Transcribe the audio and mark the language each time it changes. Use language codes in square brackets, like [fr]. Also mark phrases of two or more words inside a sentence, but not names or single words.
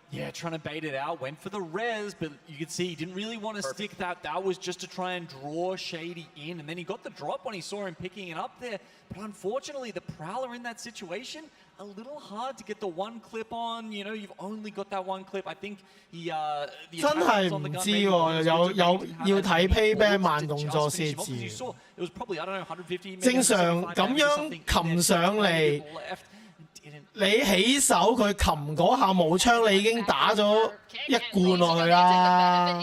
[en] Yeah, trying to bait it out, went for the res, but you could see he didn't really want to stick that. That was just to try and draw Shady in, and then he got the drop when he saw him picking it up there. But unfortunately, the Prowler in that situation, a little hard to get the one clip on. You know, you've only got that one clip. I think he [yue] 真係唔知喎，要睇 payback 慢動作先知。正常咁樣擒上嚟，你起手佢擒嗰下冇槍，你已經打咗一罐落去啦。